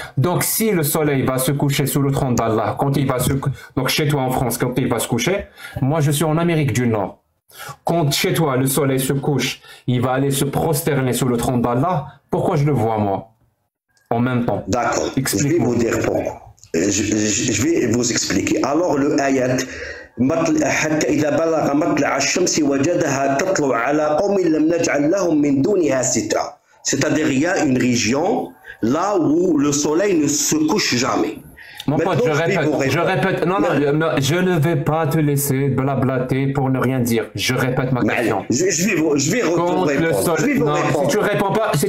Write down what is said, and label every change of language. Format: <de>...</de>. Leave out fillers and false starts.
<fr>Donc, si le soleil va se coucher sous le trône d'Allah, donc chez toi en France, quand il va se coucher, moi je suis en Amérique du Nord. Quand chez toi le soleil se couche, il va aller se prosterner sous le trône d'Allah. Pourquoi je le vois moi en même temps? D'accord. Je vais vous dire pourquoi. Je vais vous expliquer. Alors le ayat,</fr> <ar>حتى إذا بلغ مطلع الشمس وجدها تطلع على قوم لم نجعل لهم من دونها سترا.</ar> <fr>C'est-à-dire il y a une région là où le soleil ne se couche jamais. Mon pote, je répète, non, je ne vais pas te laisser blablater pour ne rien dire. Je répète ma question. Je vais répondre.</fr>